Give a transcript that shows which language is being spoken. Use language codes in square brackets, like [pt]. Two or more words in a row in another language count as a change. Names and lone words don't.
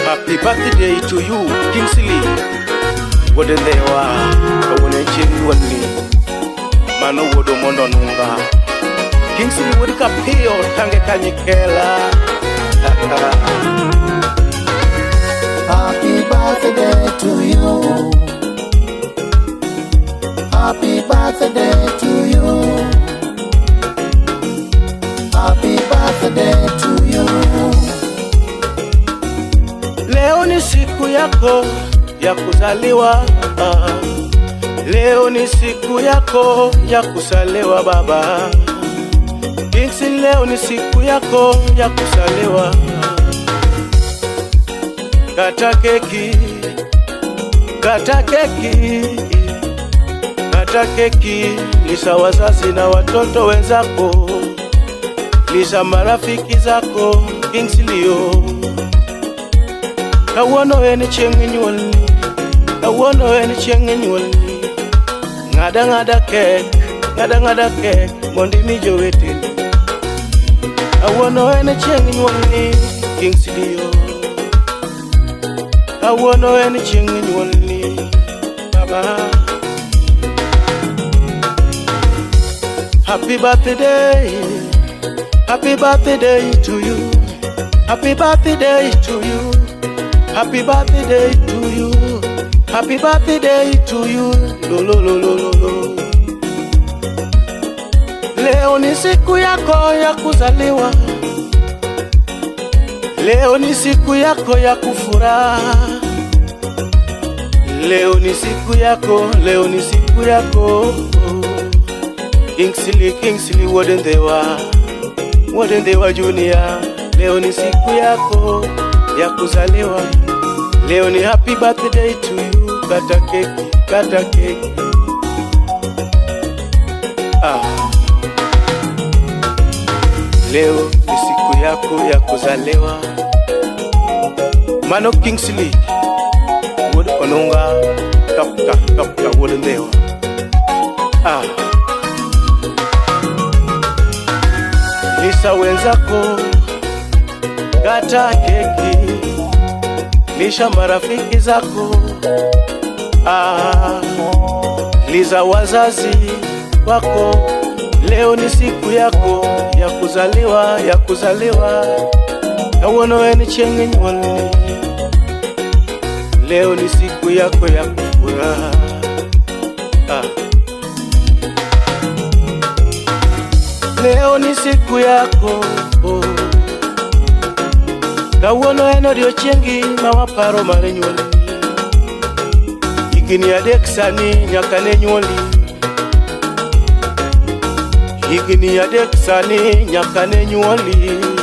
[en] Happy birthday to you, Kingsley. [luo] Wode ndewa, kawone chingi wani. Mano wodo mondo nunga. Kingsley wodi kapio tange kanyikela. [en] Happy birthday to you. Happy birthday to you. Happy birthday to you. [sw] Leo ni siku yako ya kuzaliwa. Leo ni siku yako ya kuzaliwa baba. Kingsley, leo ni siku yako ya kuzaliwa. Kata keki, kata keki, kata keki, lisha wazazi na watoto wenzako, lisha marafiki zako. [luo] Kingsley yo, kawuono en chieng' nyuolni, kawuono en chieng' nyuolni. Ng'ada ng'ada kek, ng'ada ng'ada kek mondo imi joweteni. Kawuono en chieng' nyuolni, Kingsley yo. Kawuono en chieng' nyuolni baba. [en] Happy birthday, happy birthday to you. Happy birthday to you. Happy birthday to you. Happy birthday to you. Lo lo lo lo lo lo. [sw] Leo ni siku yako ya kuzaliwa. Leo ni siku yako ya kufuraha. Leo ni siku yako, leo ni siku yako. [luo] Kingsley, Kingsley wode ndewa Junior. [sw] Leo ni siku yako ya kuzaliwa. Leo ni [en] happy birthday to you. [sw] Kata keki, kata keki. Leo ni siku yako ya kuzaliwa. [luo] Mano Kingsley wode onunga kapka wode ndewa. [sw] Lisha wenzako, kata keki, lisha marafiki zako. Lisha wazazi wako. Leo ni siku yako ya kuzaliwa, ya kuzaliwa. [luo] Kawuono en chieng' nyuolni. [sw] Leo ni siku yako ya kufuraha. Leo ni siku yako. [luo] Kawuono en odiochiengi ma waparo mar nyuolni. Higni adek sani nyaka ne nyuoli. Higni adek sani nyaka ne nyuoli.